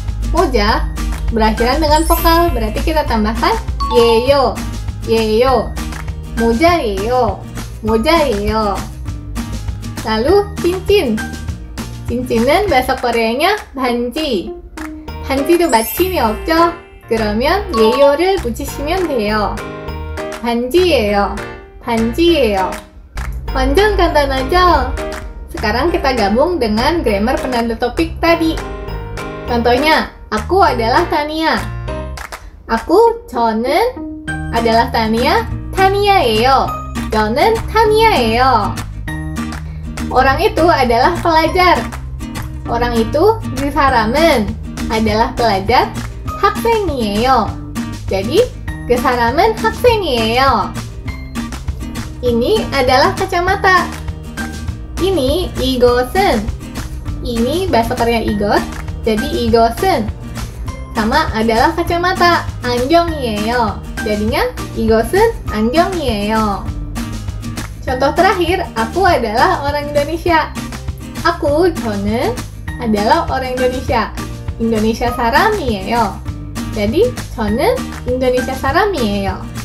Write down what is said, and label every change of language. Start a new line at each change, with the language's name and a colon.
Indonesian: Moja berakhiran dengan vokal, berarti kita tambahkan yeyo. Yeyo.
Korean: 모자예요. 모자예요.
Indonesian: Lalu cincin. cincin은 bahasa Koreanya 반지.
Korean: 반지도 받침이 없죠? 그러면 예요를 붙이시면 돼요. 반지예요. 반지예요. 완전 간단하죠?
Indonesian: Sekarang kita gabung dengan grammar penanda topik tadi. Contohnya, aku adalah Tania. aku,
Korean: 저는
Indonesian: adalah Tania,
Korean: Tania예요. 저는 Tania예요.
Indonesian: Orang itu adalah pelajar. orang itu,
Korean: 그 사람은
Indonesian: adalah pelajar,
Korean: 학생이에요. jadi, 그 사람은 학생이에요.
Indonesian: ini adalah kacamata. ini
Korean: 이것은.
Indonesian: ini bahasa Korea
Korean: 이것.
Indonesian: jadi
Korean: 이것은
Indonesian: sama adalah kacamata.
Korean: 안경이에요. jadinya 이것은 안경이에요.
Indonesian: contoh terakhir, aku adalah orang Indonesia. aku,
Korean: 저는
Indonesian: adalah orang Indonesia.
Korean: Indonesia 사람이에요. jadi, 저는 Indonesia 사람이에요.